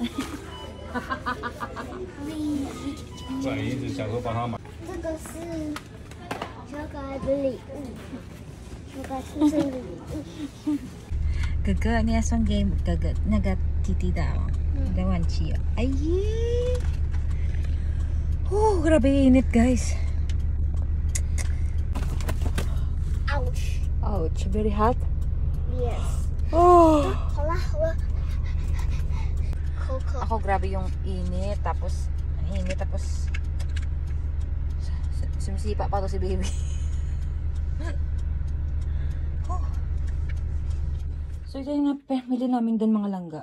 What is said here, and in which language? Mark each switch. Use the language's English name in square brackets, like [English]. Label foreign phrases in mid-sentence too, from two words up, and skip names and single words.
[Chinese] 不然一直想说帮他买。这个是小可爱的礼物，小可爱出生的礼物。哥哥，你要送给哥哥那个弟弟的哦，的玩具哦。 [Filipino] 哎呀，grabe init guys. [English] Ouch, very hot. Yes. [Filipino] Halo. Ako grabe yung init, tapos sumisipa pa to si baby. So ito yung napamili namin doon mga langga.